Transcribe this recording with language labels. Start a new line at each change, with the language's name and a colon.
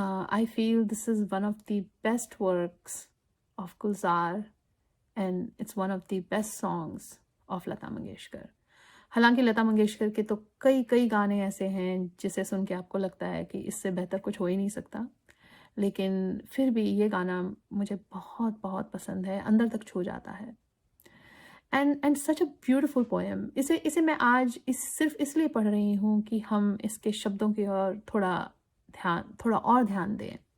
English: I feel this is one of the best works of Gulzar and it's one of the best songs of Lata Mangeshkar.
Hindi: हालांकि लता मंगेशकर के तो कई गाने ऐसे हैं जिसे सुन के आपको लगता है कि इससे बेहतर कुछ हो ही नहीं सकता, लेकिन फिर भी ये गाना मुझे बहुत बहुत पसंद है, अंदर तक छू जाता है.
English: And such a beautiful poem.
Hindi: इसे मैं आज सिर्फ इसलिए पढ़ रही हूँ कि हम इसके शब्दों की ओर थोड़ा और ध्यान दें.